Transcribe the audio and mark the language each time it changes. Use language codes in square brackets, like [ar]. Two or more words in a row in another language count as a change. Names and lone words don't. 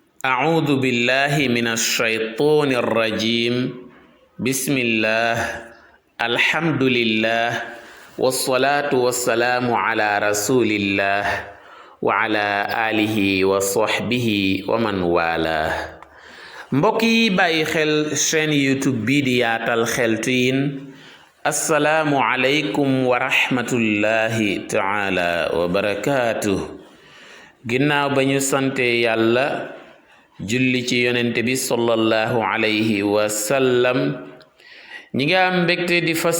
[ar] أعوذ بالله من الشيطان الرجيم بسم الله الحمد لله والصلاة والسلام على رسول الله وعلى آله وصحبه ومن والاه [wo] mbokk yi bàyyi xel chaîne YouTube bii di Yaatal Xeltu Yin [ar] السلام عليكم ورحمة الله تعالى وبركاته. [wo] ginnaaw ba ñu sante yàlla julli ci yonente bi [ar] صلى الله عليه وسلم [wo] ñi nga am mbégte di fas